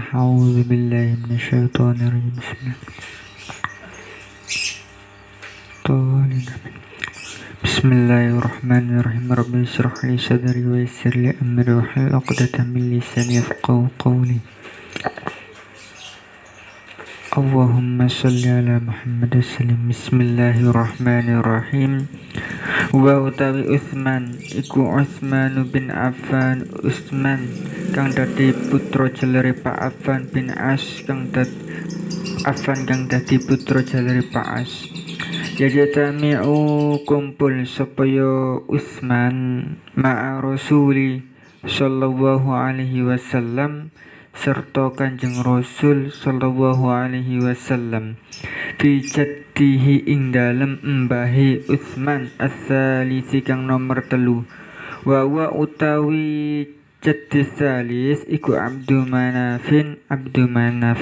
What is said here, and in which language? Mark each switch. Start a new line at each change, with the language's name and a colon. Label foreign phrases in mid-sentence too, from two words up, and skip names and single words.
Arabic: أعوذ بالله من الشيطان الرجيم. بسم الله الرحمن الرحيم. رب اشرح لي صدري ويسر لي أمري واحلل عقدة من لساني يفقهوا قولي. اللهم صل على محمد سلم. Bismillahirrahmanirrahim.
Javanese: Wa utawi Utsman iku Utsman bin Affan. Utsman kang dadi putra jeleri Pak Affan bin As kang dadi putra jeleri Pak As. Yajtami'u kumpul supaya Utsman
Arabic: مع رسول صلى الله عليه وسلم
Javanese: serta Kanjeng Rasul
Arabic: صلى الله عليه وسلم في جده
Javanese: ing dalem embahe Utsman as-salisi kang nomor 3 wa utawi
Arabic: جد ثالث
Javanese: iku Abdu Manaf.